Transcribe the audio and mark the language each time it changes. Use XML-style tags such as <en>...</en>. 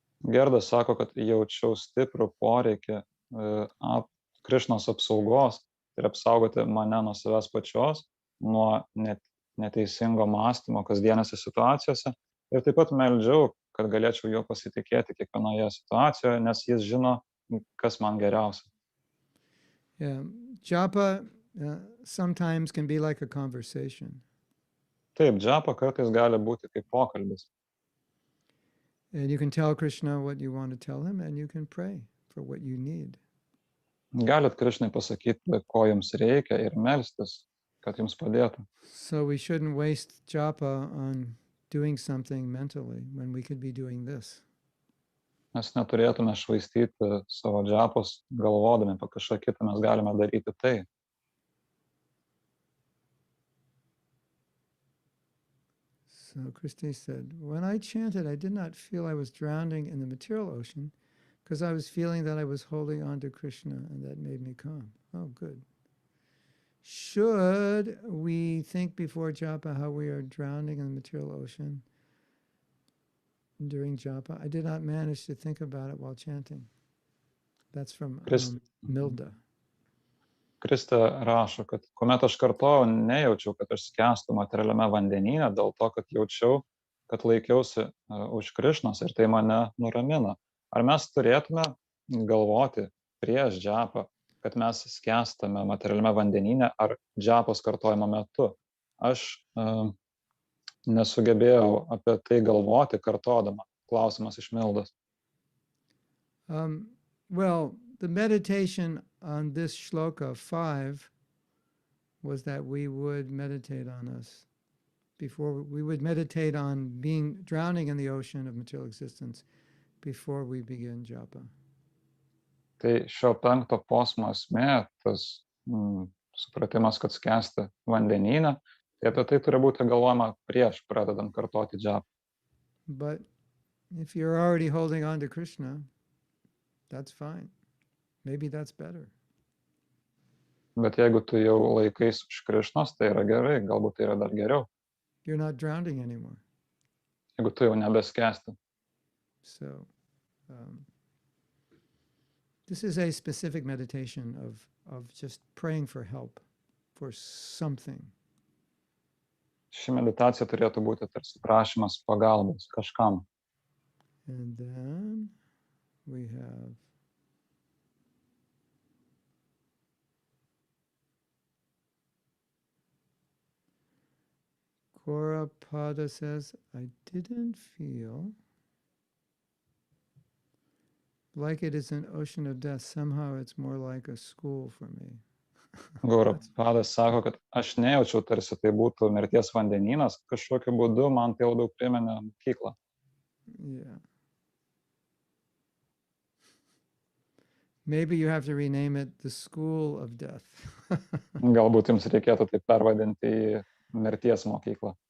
<lt>Gerda sako, kad jaučiau stiprų poreikį Krišnos apsaugos ir apsaugoti mane nuo savęs pačios, nuo neteisingo mąstymo kasdienėse situacijose. Ir taip pat meldžiau, kad galėčiau juo pasitikėti kiekvienoje situacijoje, nes jis žino, kas man geriausia.</lt> <en>Yeah. Japa sometimes can be like a conversation.</en> <lt>Taip, džapa kartais gali būti kaip pokalbis.</lt> <en>And you can tell Krishna what you want to tell him, and you can pray for what you need.</en> <lt>Galit Krišnai pasakyti, ko jums reikia ir melstis, kad jums padėtų.</lt> <en>So we shouldn't waste japa on doing something mentally when we could be doing this.</en> <lt>Mes neturėtume švaistyti savo džapos galvodami, apie kažką kitą mes galime daryti tai.</lt> <en>So Christy said, when I chanted, I did not feel I was drowning in the material ocean because I was feeling that I was holding on to Krishna, and that made me calm. Oh, good. should we think before japa how we are drowning in the material ocean during japa? I did not manage to think about it while chanting. That's from Milda.</en> <lt>Krista rašo, kad kuomet aš kartojau, nejaučiau, kad aš skęstu materialiame vandenyne, dėl to, kad jaučiau, kad laikiausi už Krišnos ir tai mane nuramina. Ar mes turėtume galvoti prieš džapą, kad mes skęstame materialiame vandenyne ar džapos kartojimo metu? Aš nesugebėjau apie tai galvoti kartodama. Klausimas iš Mildos.</lt> <en>Well, the meditation on this shloka 5 was that we would meditate on us before we would meditate on being drowning in the ocean of material existence before we begin japa.</en> <lt>Tai šio 5 posmo esmė, tas supratimas, kad skęsti vandenyne, tai apie tai turi būti galvojama prieš pradedant kartoti džapą.</lt> <en>But if you're already holding on to Krishna, that's fine. Maybe that's better.</en> <lt>Bet jeigu tu jau laikais už Krišnos, tai yra gerai, galbūt tai yra dar geriau.</lt> <en>You're not drowning anymore.</en> <lt>Jeigu tu jau nebeskęsti.</lt> <en>So this is a specific meditation of just praying for help, for something.</en> <lt>Ši meditacija turėtų būti tarsi prašymas pagalbos kažkam.</lt> <en>And then we have Pada says, I didn't feel like it is an ocean of death. Somehow it's more like a school for me.</en> <lt>Pada sako, kad aš nejaučiau, tarsi tai būtų mirties vandenynas, kažkokiu būdu man tai labiau primena mokyklą.</lt> <en>Yeah. Maybe you have to rename it the school of death.</en> <lt>Galbūt jums reikėtų tai pervadinti į mirties mokyklą.</lt>